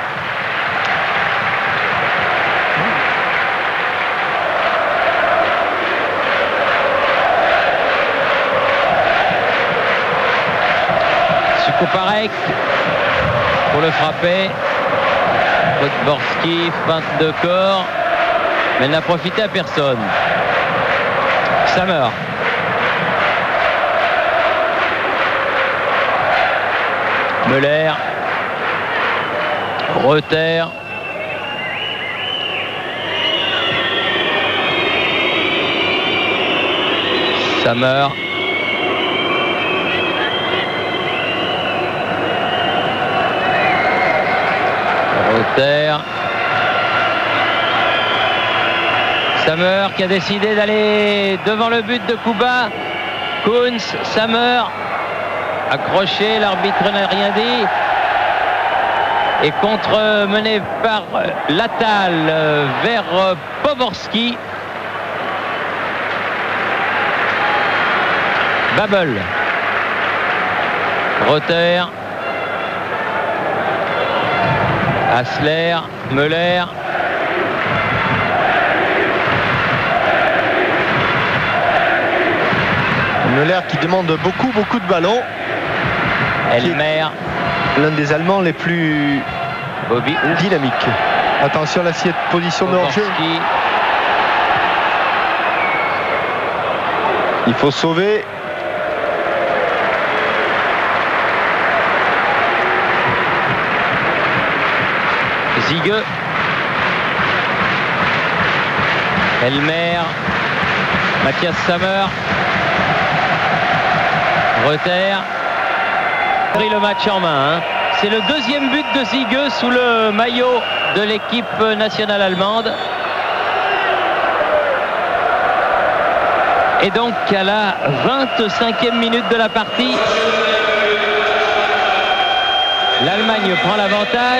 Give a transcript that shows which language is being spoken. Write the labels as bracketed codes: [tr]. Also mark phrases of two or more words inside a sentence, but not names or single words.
[fr] Sukoparek pour le frapper. Podborski feinte de corps, mais elle n'a profité à personne. Sammer. Müller. Reuter. Sammer. Reuter. Sammer qui a décidé d'aller devant le but de Kuba. Kuntz, Sammer, accroché, l'arbitre n'a rien dit. Et contre-mené par Latal vers Poborski. Babel. Reuter. Hassler, Müller. Müller qui demande beaucoup de ballons. Elmer. L'un des Allemands les plus dynamiques. Attention à la position de hors-jeu. Il faut sauver. Ziege. Elmer. Matthias Sammer. Reuter. Pris le match en main. C'est le deuxième but de Ziege sous le maillot de l'équipe nationale allemande. Et donc à la 25e minute de la partie, l'Allemagne prend l'avantage.